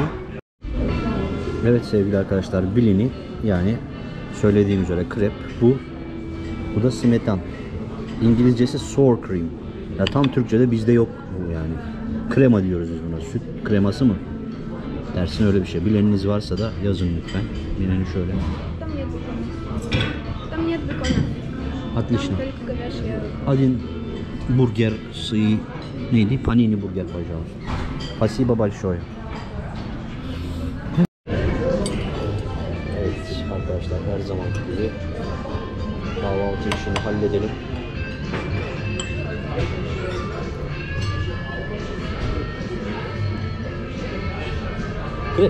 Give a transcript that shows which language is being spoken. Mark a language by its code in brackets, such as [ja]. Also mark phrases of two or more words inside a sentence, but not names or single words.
[tr] Evet sevgili arkadaşlar, bilini, yani söylediğim üzere krep bu. Bu da smetan. İngilizcesi [en] sour cream. [tr] Ya tam Türkçe'de bizde yok bu yani. Krema diyoruz biz buna. Süt kreması mı? Dersin öyle bir şey. Bileniniz varsa da yazın lütfen. Menü şöyle. [ru] Отлично. Один бургер с neydi? Panini burger, пожалуйста. Спасибо большое. [tr] Evet arkadaşlar, her zaman gibi kahvaltı işini halledelim. Krep.